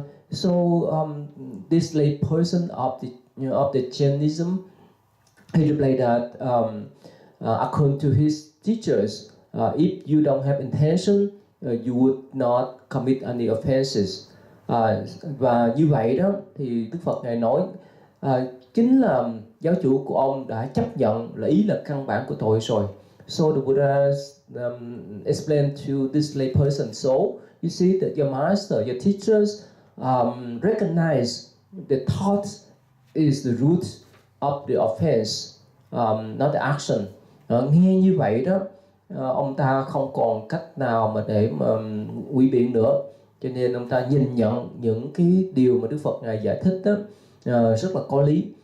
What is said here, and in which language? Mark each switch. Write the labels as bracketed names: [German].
[English] So this lay person of the Jainism, he replied that according to his teachers, if you don't have intention, you would not commit any offenses. [Vietnamese] Và như vậy đó thì Đức Phật ngài nói chính là giáo chủ của ông đã chấp nhận là ý là căn bản của tội rồi. [English] So the Buddha explained to this lay person, so you see that your master, your teachers recognize the thought is the root of the offense, not the action. [Vietnamese] Nghe như vậy đó, ông ta không còn cách nào mà để mà ủy biện nữa, cho nên ông ta nhìn nhận những cái điều mà Đức Phật ngài giải thích đó rất là có lý.